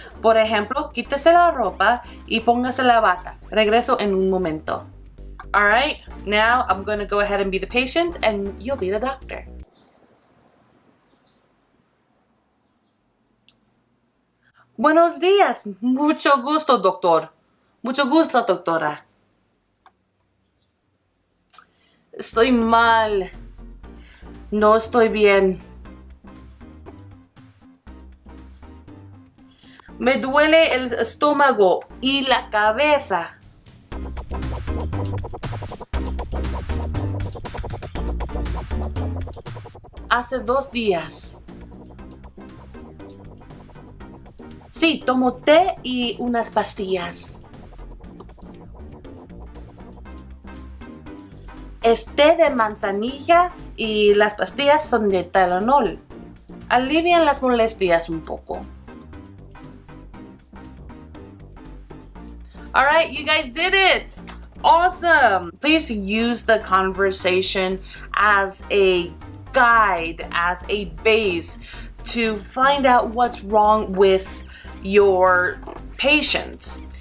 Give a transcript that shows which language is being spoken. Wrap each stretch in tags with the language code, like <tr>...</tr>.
<es>Por ejemplo, quítese la ropa y póngase la bata. Regreso en un momento.</es> <en>All right, now I'm gonna go ahead and be the patient and you'll be the doctor.</en> <es>Buenos días. Mucho gusto, doctor. Mucho gusto, doctora. Estoy mal. No estoy bien. Me duele el estómago y la cabeza. Hace 2 días. Sí, tomo té y unas pastillas. Es té de manzanilla y las pastillas son de Tylenol. Alivian las molestias un poco.</es> <en>All right, you guys did it. Awesome. Please use the conversation as a guide, as a base to find out what's wrong with your patient.</en>